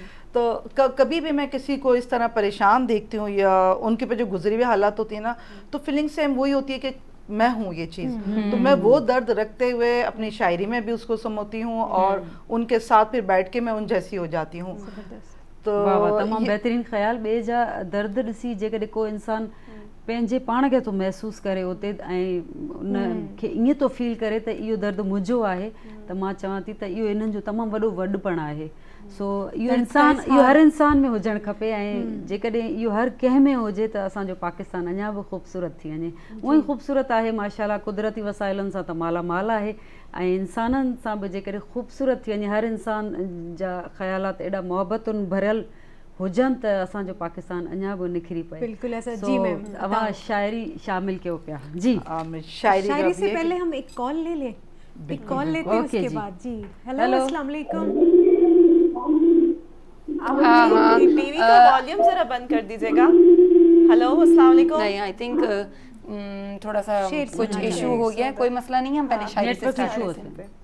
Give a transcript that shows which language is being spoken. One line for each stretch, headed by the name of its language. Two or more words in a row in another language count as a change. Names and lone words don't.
Urdu: تو کبھی بھی میں کسی کو اس طرح پریشان دیکھتی ہوں یا ان کے پہ جو گزری ہوئی حالات ہوتی ہے نا، تو
English: feeling same
Urdu: وہی ہوتی ہے کہ میں ہوں یہ چیز. تو میں وہ درد رکھتے ہوئے اپنی شاعری میں بھی اس کو سموتی ہوں اور ان کے ساتھ پھر بیٹھ کے میں ان جیسی ہو جاتی ہوں.
Sindhi: तो तमामु बेहतरीन ख्याल। ॿिए जा दर्द ॾिसी जेकॾहिं को इंसान पंहिंजे पाण खे थो महसूस करे उते ऐं उनखे ईअं थो फील करे त इहो दर्द मुंहिंजो आहे, त मां चवां थी त इहो इन्हनि जो तमामु वॾो वॾपण आहे। सो इहो इंसान, इहो हर इंसान में हुजणु खपे ऐं जेकॾहिं इहो हर कंहिं में हुजे त असांजो पाकिस्तान अञा बि ख़ूबसूरत थी वञे। उअं ई ख़ूबसूरत आहे माशाल्लाह, कुदरती वसाइलनि सां त मालामाल आहे ऐं इंसाननि सां बि जेकॾहिं ख़ूबसूरत थी वञे, हर इंसान जा ख़्यालात एॾा मोहबतुनि भरियल हुजनि त असांजो पाकिस्तान अञा बि निखरी पए।
Urdu: بالکل ایسا. So, جی میم,
Sindhi: अवां शायरी शामिल कयो पिया।
Urdu: جی شاعری سے پہلے ہم ایک کال لے لیں، ایک کال لیتے ہیں اس کے بعد. جی ہیلو,
Arabic: السلام عليكم.
Urdu: آپ ٹی وی کا والیوم ذرا بند کر دیجیے گا. ہیلو,
Arabic: السلام عليكم.
Urdu: نہیں,
English: I think
Urdu: تھوڑا سا کچھ ایشو ہو گیا، کوئی مسئلہ نہیں ہے، ہم پہلے شاعری سے اسٹارٹ کرتے ہیں.